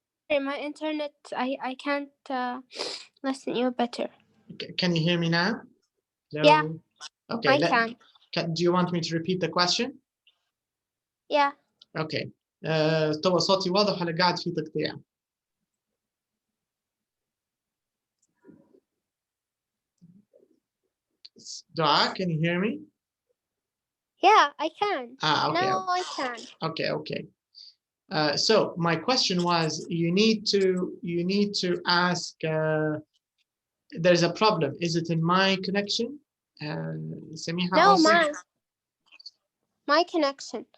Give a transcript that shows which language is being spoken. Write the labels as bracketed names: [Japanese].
[English] My internet, I can't listen you better. Can you hear me now? Hello? Yeah. Okay. I can. Do you want me to repeat the question? Yeah. Okay. [Arabic] تو صوتي واضح ولا قاعد في تقطيع؟ Dua, [English] can you hear me? Yeah, I can. Okay. No, I can. Okay. So my question was, you need to ask. There's a problem. Is it in my connection? Samiha No, also? my connection.